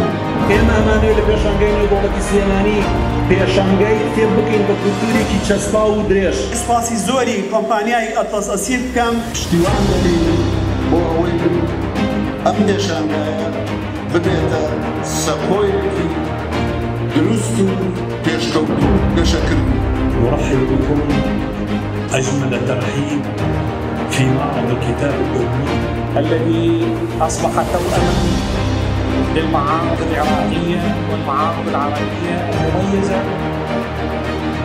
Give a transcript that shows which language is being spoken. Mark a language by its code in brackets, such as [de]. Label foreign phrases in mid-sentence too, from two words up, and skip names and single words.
[ckb] ئێمە ئەمانەیە لە پێشانگەی نێودەوڵەتی سلێمانی پێشانگەی کتێب بکەین بە کولتوورێکی چەسپا و درێژ. سپاسی زۆری کۆمپانیای ئەتڵەس ئەسیر بکەم. پشتیوان دەبین بۆ ئەوەی ئەم پێشانگایە ببێتە سەپۆیەکی دروست و پێشکەوتوو گەشەکردن. [ar] نرحب بكم أجمل ترحيب في معرض الكتاب الأمي الذي أصبح توأما للمعارض العراقية والمعارض العربية المميزة